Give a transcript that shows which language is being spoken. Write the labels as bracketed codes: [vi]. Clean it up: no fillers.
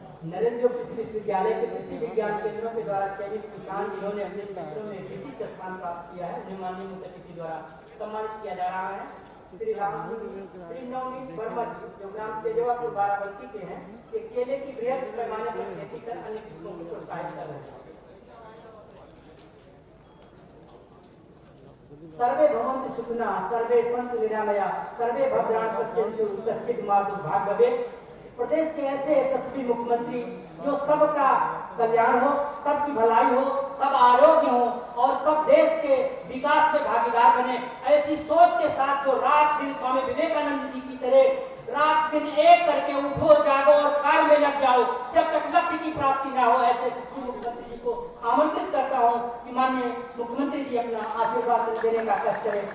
[hi] नरेंद्र कृषि विश्वविद्यालय के कृषि विज्ञान केंद्रों के द्वारा चयनित किसान जिन्होंने अपने क्षेत्रों में विशिष्ट स्थान प्राप्त किया है, उन्हें माननीय मुख्य अतिथि द्वारा सम्मानित किया जा रहा है। श्री राम सिंह, श्री नवनीत वर्मा जी जो ग्राम तेजवापुर बाराबंकी के हैं, ये केले की बृहद पैमाने पर खेती कर अन्य किसानों को प्रोत्साहित कर रहे हैं। [sa] सर्वे भवन्तु सुखिनः, सर्वे सन्तु निरामया, सर्वे भद्राणि पश्यन्तु कश्चित् मा दुर्भाग्यं भवेत्। [hi] प्रदेश के ऐसे यशस्वी मुख्यमंत्री जो सबका कल्याण हो, सबकी भलाई हो, सब आरोग्य हो और सब देश के विकास में भागीदार बने, ऐसी सोच के साथ जो रात दिन स्वामी विवेकानंद जी की तरह रात दिन एक करके उठो जागो और कार्य में लग जाओ जब तक लक्ष्य की प्राप्ति ना हो, ऐसे मुख्यमंत्री जी को आमंत्रित करता हूँ कि माननीय मुख्यमंत्री जी अपना आशीर्वाद देने का कष्ट करें।